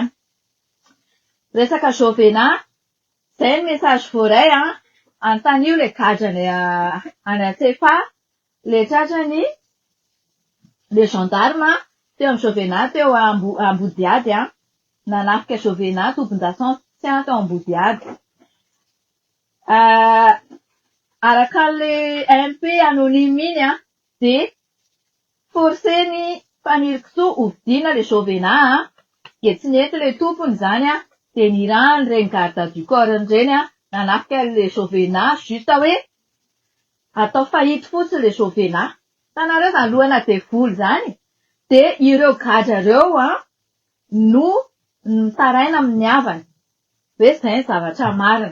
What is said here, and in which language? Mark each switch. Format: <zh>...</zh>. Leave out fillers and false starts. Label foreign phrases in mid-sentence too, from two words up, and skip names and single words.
<mg>Resaka Jovena, izay ny message voaray antanio le gadrany any Antsefa, le tratrany le gendarme teo amin'ny Jovena teo Ambodiady nanafika Jovena tombon-dasantsy teo Ambodiady. Araka le MP anonyme iny dia forseny fanirikisoa hovidiana le Jovena dia tsy nety le tompony zany dia nirahany reny</mg> <fr>garde du corps</fr> <mg>reny nanafika le Jovena juste hoe atao fahity fotsiny le Jovena. Hitanareo zany lohana devoly zany dia ireo gadra ireo no nitaraina amin'ny havany hoe izay ny zavatra marina.</mg>